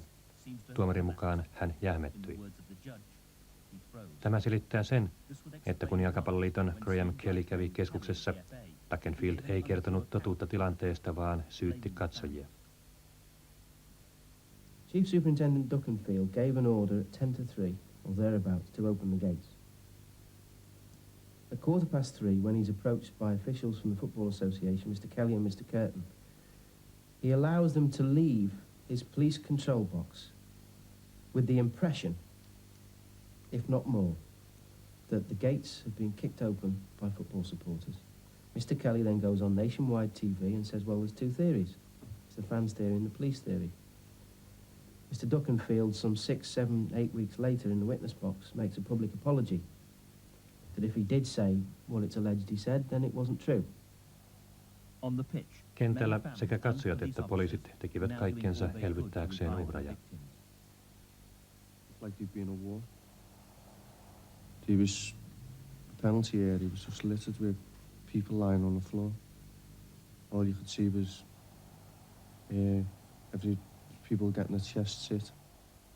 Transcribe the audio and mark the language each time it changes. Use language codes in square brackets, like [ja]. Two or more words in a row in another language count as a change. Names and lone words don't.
[fi] Tuomarin mukaan hän jähmettyi. Tämä selittää sen, että kun Jalkapalloliiton Graham Kelly kävi keskuksessa, Dokumentti ei kertonut totuutta tilanteesta, vaan syytti katsojia. [en] Chief Superintendent Dokumentti gave an order at 2:50 or thereabouts to open the gates. At 3:15, when he's approached by officials from the Football Association, Mr. Kelly and Mr. Curtin, he allows them to leave his police control box with the impression, if not more, that the gates have been kicked open by football supporters. Mr. Kelly then goes on nationwide TV and says, well, there's 2 theories. It's the fans' theory and the police theory. Mr. Dokumentti, some 6, 7, 8 weeks later in the witness box, makes a public apology that if he did say what it's alleged he said, then it wasn't true. On the pitch, [fi] Kentällä sekä katsojat että poliisit tekivät kaikkensa elvyttääkseen uhraja. [en] Like you'd be in a war. There was penalty area, was just littered with people lying on the floor. All you could see was every people getting their chests hit